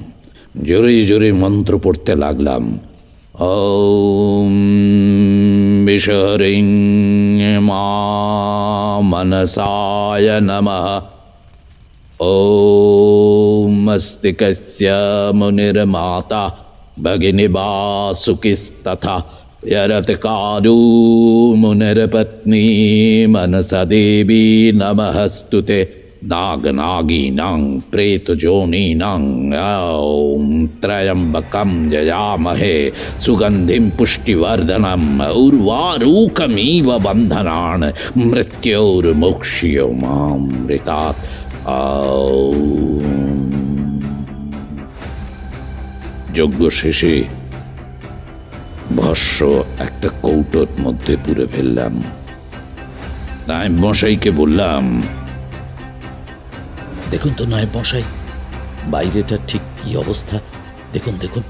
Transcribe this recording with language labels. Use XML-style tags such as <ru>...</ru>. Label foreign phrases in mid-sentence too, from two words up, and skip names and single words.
<bn>জোরে জোরে মন্ত্র পড়তে লাগলাম।</bn> <sa>ওম বিশহরিং মা মনসায় নমঃ। ওম মস্তিকস্য মুনির্মাতা ভগিনী বাসুকিস্তথা यरतकारो मुनिर्पत्नी मनसा देवी नमस्तुते। नागनागीनां प्रेतजोनीनां ॐ त्र्यम्बकं यजामहे सुगन्धिं पुष्टिवर्धनम् उर्वारुकमिव बन्धनान् मृत्योर्मुक्ष्योमामृतात्।</sa> <bn>যজ্ঞ শেষে ভস্য একটা কৌটোর মধ্যে পুরে ফেললাম। নায়েব মশাইকে বললাম, দেখুন তো নায়েব মশাই, বাইরেটা ঠিক কি অবস্থা, দেখুন দেখুন।</bn>